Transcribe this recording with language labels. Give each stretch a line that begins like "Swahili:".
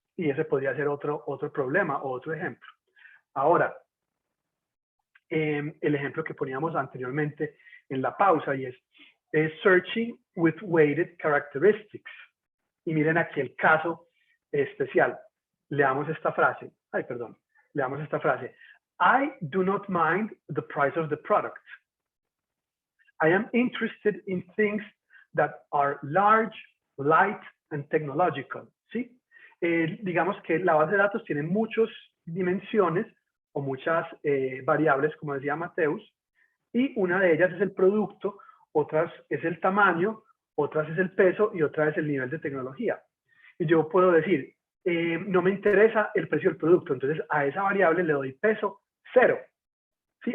Spanish: Y ese podría ser otro problema o otro ejemplo. Ahora, el ejemplo que poníamos anteriormente en la pausa y es
English: searching with weighted characteristics.
Spanish: Y miren aquí el caso especial. Leamos esta frase. Leamos esta frase.
English: I do not mind the price of the product. I am interested in things that are large, light, and technological.
Spanish: ¿Sí? Digamos que la base de datos tiene muchas dimensiones o muchas variables, como decía Mateus, y una de ellas es el producto, otras es el tamaño, otras es el peso y otra es el nivel de tecnología. Y yo puedo decir, no me interesa el precio del producto, entonces a esa variable le doy peso 0. ¿Sí?